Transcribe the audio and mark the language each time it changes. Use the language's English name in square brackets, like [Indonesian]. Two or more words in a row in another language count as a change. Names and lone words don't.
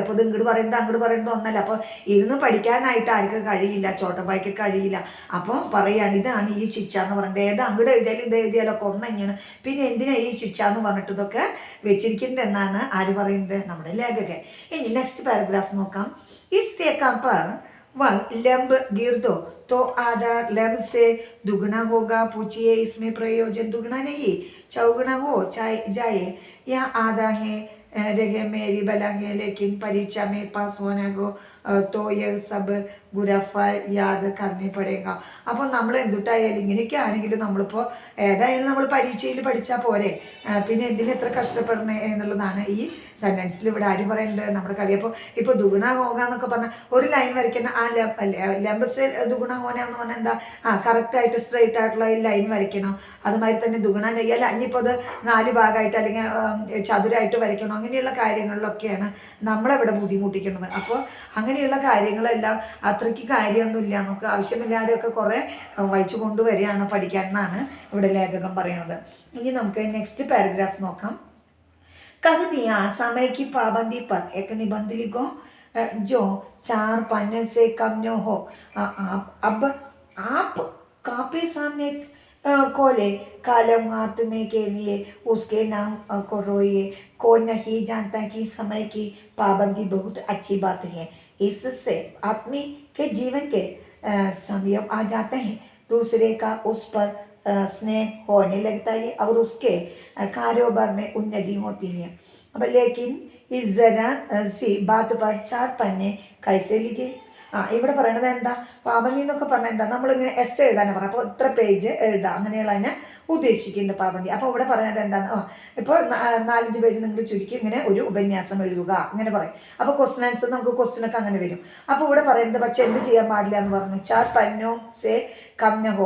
[Malayalam] അപ്പോൾ ഇത് ഇങ്ങോട്ട് പറയുന്നത് അങ്ങോട്ട് പറയുന്നത് ഒന്നല്ല. അപ്പോൾ ഇരുന്ന് പഠിക്കാനായിട്ട് ആർക്കും കഴിയില്ല, ചോട്ടാബായിക്ക് കഴിയില്ല. അപ്പോൾ പറയുകയാണ് ഇതാണ് ഈ ശിക്ഷ എന്ന് പറയുന്നത്. ഏത് അങ്ങോട്ട് എഴുതിയാലും ഇത് എഴുതിയാലും ഒക്കെ ഒന്ന് തന്നെയാണ്. പിന്നെ എന്തിനാണ് ഈ ശിക്ഷ എന്ന് പറഞ്ഞിട്ട് ഇതൊക്കെ വെച്ചിരിക്കുന്നത് എന്നാണ് ആര് പറയുന്നത്, നമ്മുടെ ലേഖകൻ. ഇനി [English] next paragraph [Malayalam] നോക്കാം. ഈ രേഖ [Hindi] पर वह लंब गिर दो तो आधा लंब से दुगना होगा। पूछिए इसमें प्रयोजन दुगना नहीं चौगुना हो जाए या आधा है रहे मेरी बला है लेकिन परीक्षा में पास होना को तो यह सब बुरा फल याद करने पड़ेगा. [Malayalam] അപ്പോൾ നമ്മൾ എന്തുട്ടായാലും ഇങ്ങനെയൊക്കെ ആണെങ്കിലും നമ്മളിപ്പോൾ ഏതായാലും നമ്മൾ പരീക്ഷയിൽ പഠിച്ചാൽ പോരെ, പിന്നെ എന്തിനും എത്ര കഷ്ടപ്പെടണേ എന്നുള്ളതാണ് ഈ സെൻറ്റൻസിൽ ഇവിടെ ആര് പറയുന്നത്, നമ്മുടെ കളി. ഇപ്പോൾ [Hindi] दुगुना होगा [Malayalam] എന്നൊക്കെ പറഞ്ഞാൽ ഒരു ലൈൻ വരയ്ക്കണം. ആ ലംബസ് [Hindi] दुगुना होना [Malayalam] എന്ന് പറഞ്ഞാൽ എന്താ, കറക്റ്റായിട്ട് സ്ട്രെയിറ്റ് ആയിട്ടുള്ള ഈ ലൈൻ വരയ്ക്കണം. അതുമാതിരി തന്നെ ദുഗുണ നെയ്യല്ല, ഇനിയിപ്പോൾ അത് 4 ഭാഗമായിട്ട് അല്ലെങ്കിൽ ചതുരായിട്ട് വരയ്ക്കണം. അങ്ങനെയുള്ള കാര്യങ്ങളിലൊക്കെയാണ് നമ്മളെവിടെ ബുദ്ധിമുട്ടിക്കുന്നത്. അപ്പോൾ അങ്ങനെയുള്ള കാര്യങ്ങളെല്ലാം അത്രയ്ക്ക് കാര്യമൊന്നുമില്ല, നമുക്ക് ആവശ്യമില്ലാതെയൊക്കെ കുറേ വായിച്ചു കൊണ്ടുവരികയാണ് പഠിക്കാനെന്നാണ് ഇവിടെ ലേഖകൻ പറയുന്നത്. ഇനി നമുക്ക് [English] next paragraph [Malayalam] നോക്കാം. [Hindi] कह दिया समय की पाबंदी पर एक निबंध लिखो जो 4 पन्ने से कम न हो। अब आप कॉपी सामने खोले कलम हाथ में के लिए उसके नाम को रोइए। कोई नहीं जानता कि समय की पाबंदी बहुत अच्छी बात है, इससे आदमी के जीवन के संयम आ जाते हैं, दूसरे का उस पर स्नेह होने लगता है और उसके कारोबार में उन्नति होती है। अब लेकिन इस जरा सी बात पर 4 पन्ने कैसे लिखे। [Malayalam] ഇവിടെ പറയണത് എന്താ, പാബന്തി എന്നൊക്കെ പറഞ്ഞാൽ എന്താ, നമ്മളിങ്ങനെ എസ് എഴുതാനാണ് പറയാം. അപ്പോൾ ഇത്ര പേജ് എഴുതാം, അങ്ങനെയുള്ളതിനെ ഉദ്ദേശിക്കുന്ന പാബന്തി. അപ്പോൾ ഇവിടെ പറയുന്നത് എന്താണ്, ഇപ്പോൾ 4-5 പേജ് നിങ്ങൾ ചുരുക്കി ഇങ്ങനെ ഒരു ഉപന്യാസം എഴുതുക അങ്ങനെ പറയും. അപ്പോൾ [English] question answer [Malayalam] നമുക്ക് ക്വസ്റ്റ്യനൊക്കെ അങ്ങനെ വരും. അപ്പോൾ ഇവിടെ പറയുന്നത് പക്ഷേ എന്ത് ചെയ്യാൻ പാടില്ല എന്ന് പറഞ്ഞു, [Hindi] 4 पन्नों से कम न हो.